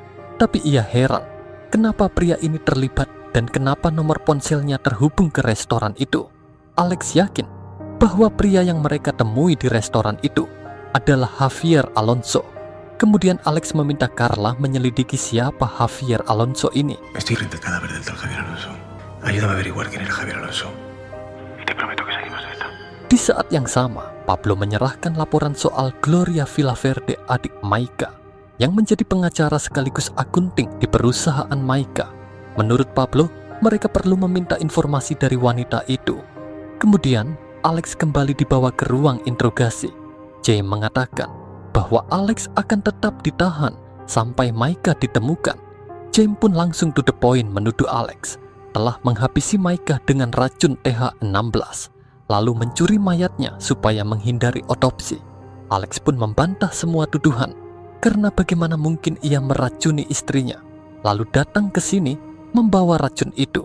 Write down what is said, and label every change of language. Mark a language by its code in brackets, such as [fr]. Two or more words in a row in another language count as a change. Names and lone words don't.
[id] Tapi ia heran, kenapa pria ini terlibat dan kenapa nomor ponselnya terhubung ke restoran itu. Alex yakin bahwa pria yang mereka temui di restoran itu adalah Javier Alonso. Kemudian Alex meminta Carla menyelidiki siapa Javier Alonso ini. [es] Estoy frente al cadáver del tal Javier Alonso. Ayúdame a averiguar quién era Javier Alonso. Y te prometo que seguimos de esto. [id] Di saat yang sama, Pablo menyerahkan laporan soal Gloria Villaverde, adik Maika, yang menjadi pengacara sekaligus akunting di perusahaan Maika. Menurut Pablo, mereka perlu meminta informasi dari wanita itu. Kemudian, Alex kembali dibawa ke ruang interogasi. James mengatakan bahwa Alex akan tetap ditahan sampai Maika ditemukan. James pun langsung [en] to the point [id] menuduh Alex telah menghabisi Maika dengan racun TH16, lalu mencuri mayatnya supaya menghindari otopsi. Alex pun membantah semua tuduhan, karena bagaimana mungkin ia meracuni istrinya, lalu datang ke sini membawa racun itu.